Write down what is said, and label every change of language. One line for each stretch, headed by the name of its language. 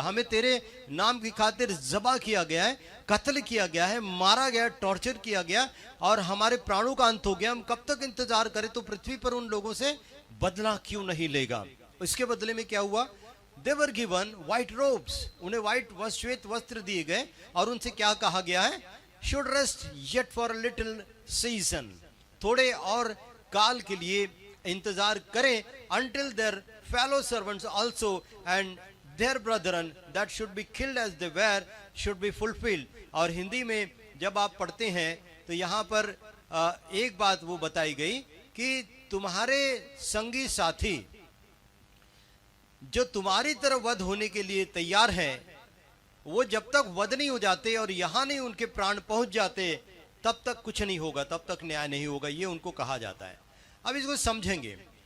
Hindi: हमें तेरे नाम की खातिर ज़बा किया गया है, कत्ल किया गया है, मारा गया, टॉर्चर किया गया और हमारे प्राणों का अंत हो गया। हम कब तक इंतजार करें, तो पृथ्वी पर उन लोगों से बदला क्यों नहीं लेगा। इसके बदले में क्या हुआ,
English: they were given white robes,
Hindi: उन्हें व्हाइट वस्त्र, श्वेत वस्त्र दिए गए और उनसे क्या कहा गया है,
English: should rest yet for a little season.
Hindi: थोड़े और काल के लिए इंतजार करें,
English: until their fellow servants also and their brethren that should be killed as they were should be fulfilled.
Hindi: और हिंदी में जब आप पढ़ते हैं तो यहाँ पर एक बात वो बताई गई कि तुम्हारे संगी साथी जो तुम्हारी तरफ वध होने के लिए तैयार हैं, वो जब तक वध नहीं हो जाते और यहाँ नहीं उनके प्राण पहुंच जाते, तब तक कुछ नहीं होगा, तब तक न्याय नहीं होगा, ये उनको कहा जाता है। अब इसको समझेंगे।